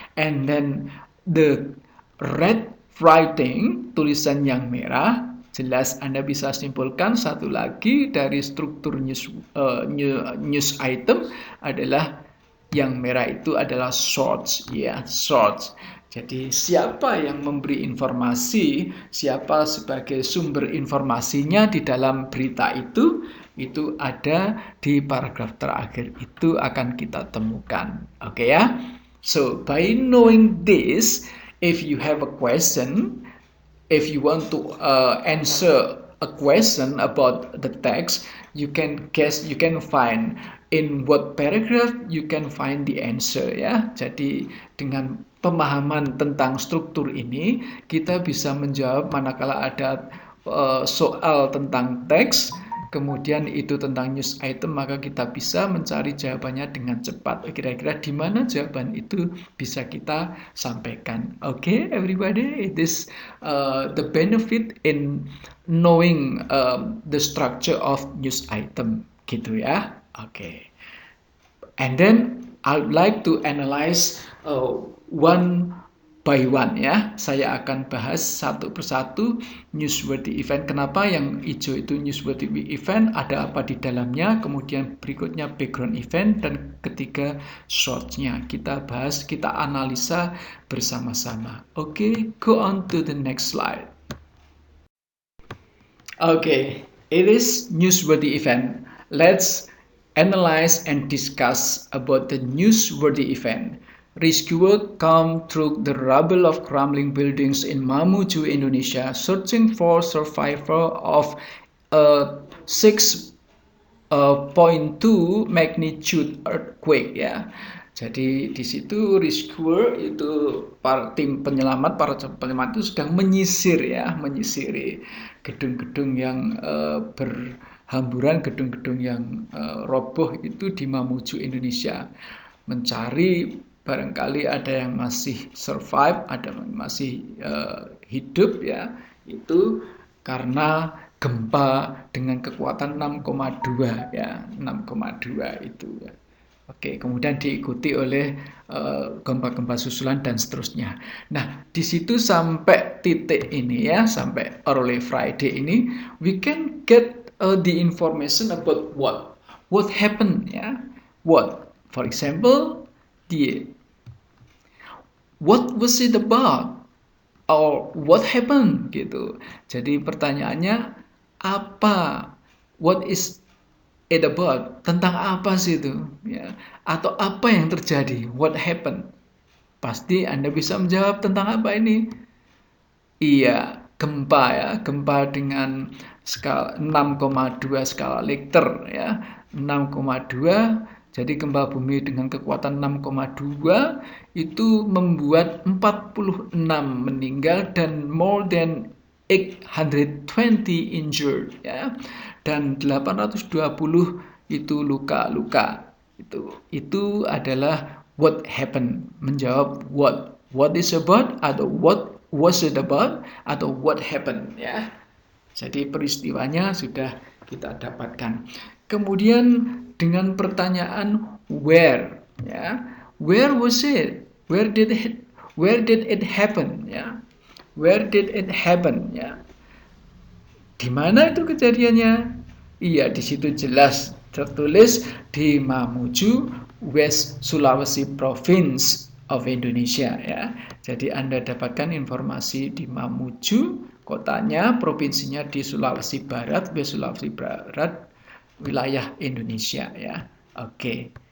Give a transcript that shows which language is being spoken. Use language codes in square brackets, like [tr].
[en] And then the red writing, [id] tulisan yang merah, jelas Anda bisa simpulkan satu lagi dari struktur news item adalah yang merah itu adalah source ya, source. Jadi siapa yang memberi informasi, siapa sebagai sumber informasinya di dalam berita itu ada di paragraf terakhir, itu akan kita temukan. Oke ya. [en] So by knowing this, if you have a question, if you want to answer a question about the text, you can guess, you can find in what paragraph you can find the answer ya. [id] Jadi dengan pemahaman tentang struktur ini, kita bisa menjawab manakala ada soal tentang teks, kemudian itu tentang news item, maka kita bisa mencari jawabannya dengan cepat. Kira-kira di mana jawaban itu bisa kita sampaikan. [en] Okay, everybody, it is the benefit in knowing the structure of news item, gitu ya. Okay, and then I would like to analyze one by one ya. [id] Saya akan bahas satu persatu newsworthy event. Kenapa yang hijau itu newsworthy event, ada apa di dalamnya, kemudian berikutnya background event, dan ketiga shortnya. Kita bahas, kita analisa bersama-sama. [en] Okay, go on to the next slide. Okay, it is newsworthy event. Let's analyze and discuss about the newsworthy event. Rescuer come through the rubble of crumbling buildings in Mamuju, Indonesia, searching for survivor of a 6.2 magnitude earthquake ya. [id] Jadi di situ rescuer itu para tim penyelamat, para penyelamat itu sedang menyisir ya, menyisiri gedung-gedung yang berhamburan, gedung-gedung yang roboh itu di Mamuju, Indonesia, mencari barangkali ada yang masih survive, ada yang masih hidup ya. Itu karena gempa dengan kekuatan 6,2 ya, 6,2 itu ya. Oke, kemudian diikuti oleh gempa-gempa susulan dan seterusnya. Nah, di situ sampai titik ini ya, sampai [en] early Friday ini, we can get the information about what happened ya. What, for example, what was it about, or what happened gitu. [id] Jadi pertanyaannya apa, [en] what is it about, [id] tentang apa sih itu ya, atau apa yang terjadi, [en] what happened. [id] Pasti Anda bisa menjawab tentang apa ini. Iya, gempa ya, gempa dengan skala 6,2 skala Richter ya, 6,2. Jadi gempa bumi dengan kekuatan 6,2 itu membuat 46 meninggal dan [en] more than 820 injured [id] ya, dan 820 itu luka-luka. Itu adalah [en] what happened, [id] menjawab [en] what is about, atau what was it about, atau what happened ya. [id] Jadi peristiwanya sudah kita dapatkan. Kemudian dengan pertanyaan [en] where ya, where was it, where did it happen ya, where did it happen ya. [id] Di mana itu kejadiannya? Iya, di situ jelas tertulis di Mamuju, West Sulawesi Province of Indonesia ya. Jadi Anda dapatkan informasi di Mamuju, kotanya, provinsinya di Sulawesi Barat, West Sulawesi Barat, wilayah Indonesia ya. Oke.